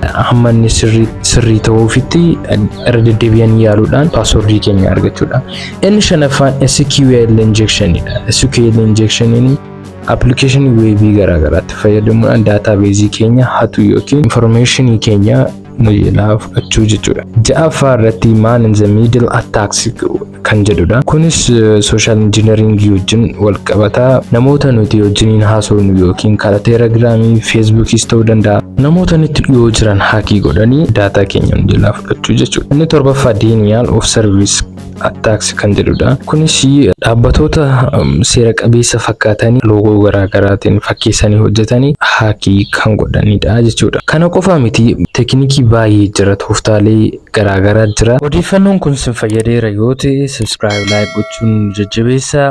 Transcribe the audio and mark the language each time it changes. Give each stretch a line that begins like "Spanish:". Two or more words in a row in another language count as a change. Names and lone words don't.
Oromo: Hamma inni sirrii ta'uufitti irra deddeebi'anii yaaluudhaan paaswoordii keenya argachuudha. Inni shanaffaan SQL injectionidha.
English: SQL injection application
Oromo: weebii garaagaraatti fayyadamuudhaan daatabeezii keenya hatu yookiin information keenya nuyilaa fudhachuu jechuudha. Ja'affaa irratti
English: man in the middle attacks
Oromo: kan jedhudha. Kunis
English: social engineering
Oromo: wajjin wal qabataa namoota nuti wajjiniin haasofnu yookiin karaa telegiraamii feesbuukis ta'uu danda'a namoota nuti dhiyoo jiran haakii godhanii daataa keenya nuyilaa fudhachuu jechuudha. Inni torbaffaa
English: denial of service attacks
Oromo: kan jedhudha. Kunis dhaabbatoota seera qabeessa fakkaatanii loogoo garaagaraatiin fakkeessanii hojjetanii haakii kan godhanidha jechuudha. Kana qofa miti teknikii baay'ee jira. Toftaalee garaagaraa jira. Odeeffannoon kun sin fayyadeera yoo ta'e
English: subscribe like
Oromo: gochuun jajjabeessaa.